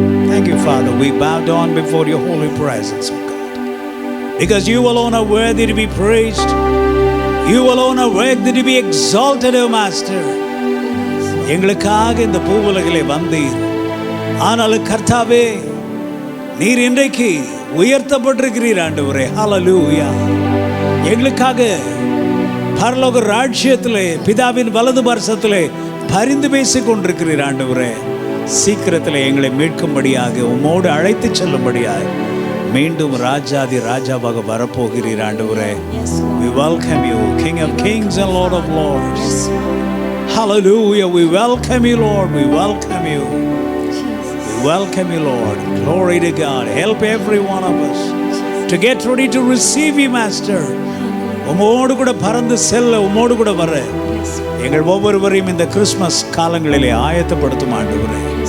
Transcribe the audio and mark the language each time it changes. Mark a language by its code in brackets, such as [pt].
[en] Thank you, Father. We bow down before your holy presence, O God, because you alone are worthy to be praised. You alone are worthy to be exalted, O Master. [ta] எங்களுக்காக இந்த பூவுலகிலே வந்தீர். ஆனாலும் கர்த்தாவே, நீர் இன்றைக்கு உயர்த்தப்பட்டிருக்கிறீர் ஆண்டவரே. ஹல்லேலூயா. எங்களுக்காக பரலோக ராஜ்யத்திலே பிதாவின் வலது பார்சத்திலே பரிந்து பேசிக் கொண்டிருக்கிறீர் ஆண்டவரே. சீக்கிரத்தில் எங்களை மீட்கும்படியாக, உம்மோடு அழைத்து செல்லும்படியாக மீண்டும் ராஜாதி ராஜாவாக வரப்போகிறீர் ஆண்டவரே. [en] We welcome you, King of Kings and Lord of Lords. Hallelujah. We welcome you, Lord. We welcome you. We welcome you, Lord. Glory to God. Help every one of us to get ready to receive you, Master. [ta] உம்மோடு கூட பறந்து செல்ல, உம்மோடு கூட வர எங்கள் ஒவ்வொருவரையும் இந்த கிறிஸ்மஸ் காலங்களிலே ஆயத்தப்படுத்தும் ஆண்டவரே.